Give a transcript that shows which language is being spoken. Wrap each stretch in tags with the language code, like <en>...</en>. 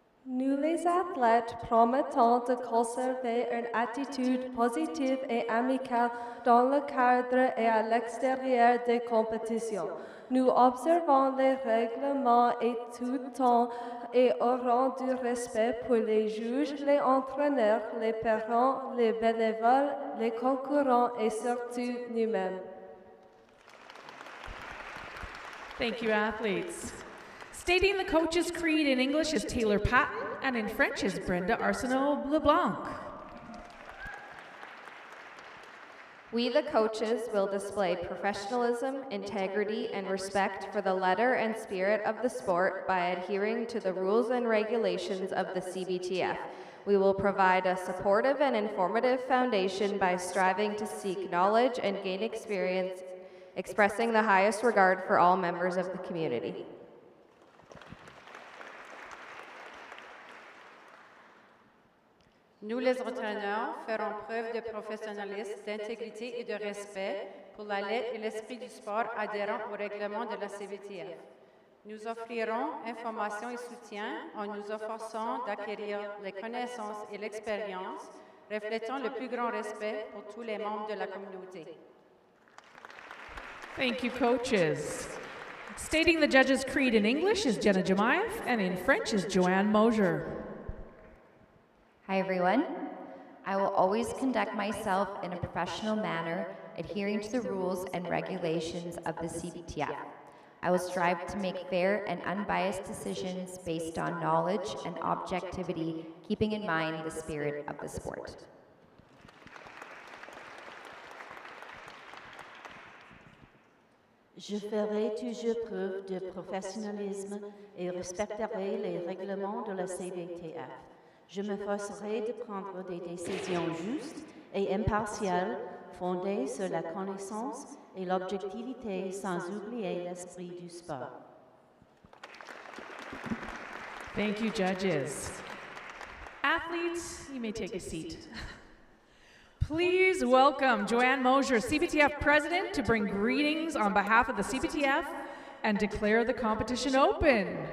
<fr>Nous les athlètes promettons de conserver une attitude positive et amicale dans le cadre et à l'extérieur des compétitions. Nous observons les règlements et tout temps et aurons du respect pour les juges, les entraîneurs, les parents, les bénévoles, les concurrents et surtout nous-mêmes.</fr> <en>Thank you, athletes. Stating the coach's creed in English is Taylor Patton, and in French is Brenda Arsenault-LeBlanc. We, the coaches, will display professionalism, integrity, and respect for the letter and spirit of the sport by adhering to the rules and regulations of the CBTF. We will provide a supportive and informative foundation by striving to seek knowledge and gain experience, expressing the highest regard for all members of the community.</en> <fr>Nous, les entraîneurs, ferons preuve de professionnalisme, d'intégrité et de respect pour la lettre et l'esprit du sport adhérant au règlement de la CBTF. Nous offrirons information et soutien en nous efforçant d'acquérir les connaissances et l'expérience reflétant le plus grand respect pour tous les membres de la communauté.</fr> <en>Thank you, coaches. Stating the judge's creed in English is Jenna Jemayev, and in French is Joanne Mosier. Hi, everyone. I will always conduct myself in a professional manner, adhering to the rules and regulations of the CBTF. I will strive to make fair and unbiased decisions based on knowledge and objectivity, keeping in mind the spirit of the sport.</en> <fr>Je ferai toujours preuve de professionnalisme et respecterai les règlements de la CBTF. Je m'efforcerai de prendre des décisions justes et impartiales, fondée sur la connaissance et l'objectivité sans oublier l'esprit du sport.</fr> <en>Thank you, judges. Athletes, you may take a seat. Please welcome Joanne Mosier, CBTF President, to bring greetings on behalf of the CBTF and declare the competition open.</en>